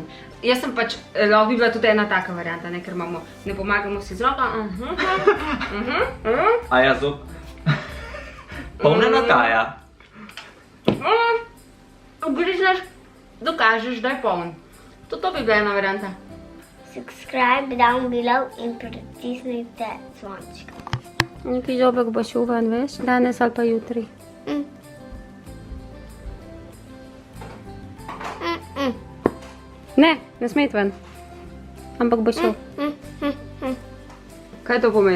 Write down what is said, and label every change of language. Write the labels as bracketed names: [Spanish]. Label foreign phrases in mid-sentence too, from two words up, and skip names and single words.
[Slovenian] Jaz sem pač, lahko bi bila tudi ena taka varianta, ne, ker imamo, ne pomagamo si z roko. A ja, zob. Polnena taja. Ugrizneš, dokažeš, da je poln. To bi bila ena varianta. [English] Subscribe down below [Slovenian] in pritisnite zvonček. Neki zobek bo šel ven, veš, danes ali pa jutri. Ne smet ven. Ampak bo šel. Kaj to pomeni?